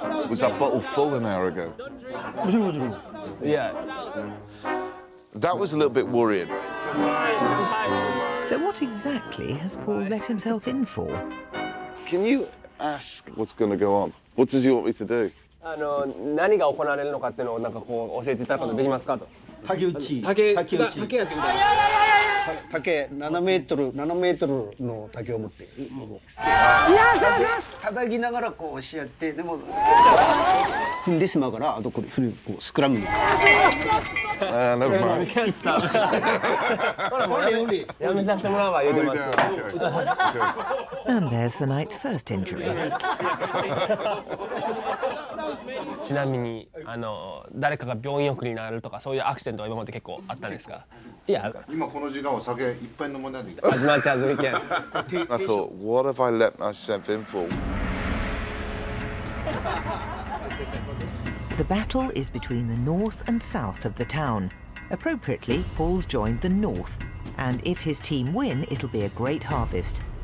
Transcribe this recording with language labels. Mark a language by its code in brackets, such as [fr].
[en] Was that bottle full an hour ago? Yeah. That was a little bit worrying. So what exactly has Paul let himself in for? Can you ask what's going to go on? What does he want me to do? [ja] 何が行われるのかっていうのをなんかこう教えていただくことできますかと。竹打ち。竹打ち。竹やってみたい。竹7メートルの竹を持って。叩きながらこう押しやってでも踏んでしまうからあとこれこうスクラムに。 [en] never mind. Can't stop. [ja] やめさせてもらうわ言うてます。 [en] And there's the night's first injury. [ja] ちなみに誰かが病院送りになるとかそういうアクシデントは今まで結構あったんですか？いや。今この時間は酒いっぱい飲まないといけない。 [en] As much as we can. I thought, what have I let myself in for? The battle is between the north and south of the town. Appropriately, Paul's joined the north, and if his team win, it'll be a great harvest.